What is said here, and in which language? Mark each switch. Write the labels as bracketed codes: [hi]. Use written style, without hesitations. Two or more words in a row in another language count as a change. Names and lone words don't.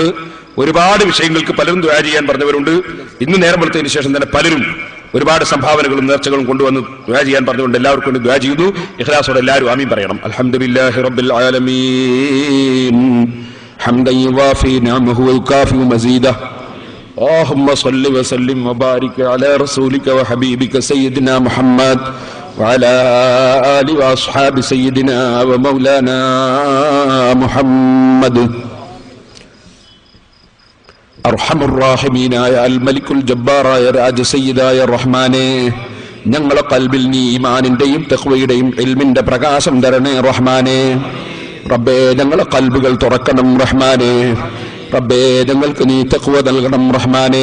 [ml] ഒരുപാട് വിഷയങ്ങൾക്ക് പലരും ദുആ ചെയ്യാൻ പറഞ്ഞവരുണ്ട്. ഇന്ന് നേരം വെളുത്തതിന് ശേഷം തന്നെ പലരും ഒരുപാട് സംഭാവനകളും നേർച്ചകളും കൊണ്ടുവന്ന് ദുആ ചെയ്യാൻ പറഞ്ഞുകൊണ്ട് എല്ലാവർക്കും വേണ്ടി ദുആ ചെയ്യുന്നു. ഇഖ്ലാസോടെ എല്ലാവരും ആമീൻ പറയണം. [ar] الحمد لله رب العالمين حمدا يوافي نعمه ويكافئ مزيده. اللهم صل وسلم وبارك على رسولك وحبيبك سيدنا محمد وعلى آله وأصحاب سيدنا ومولانا محمد. [ml] അർഹമുർ-റഹീമീനായ അൽ-മലിക്കുൽ ജബ്ബാറായ രാജസയ്യിദായ റഹ്മാനെ, ഞങ്ങളെ ഖൽബിൽ നീ ഈമാനിന്റെയും തഖ്വയുടെയും ഇൽമിന്റെ പ്രകാശം തരണേ റഹ്മാനെ. റബ്ബേ ഞങ്ങളെ കൽബുകൾ തുറക്കണം റഹ്മാനെ. റബ്ബേ ഞങ്ങൾക്ക് നീ തഖ്വ നൽകണം റഹ്മാനെ.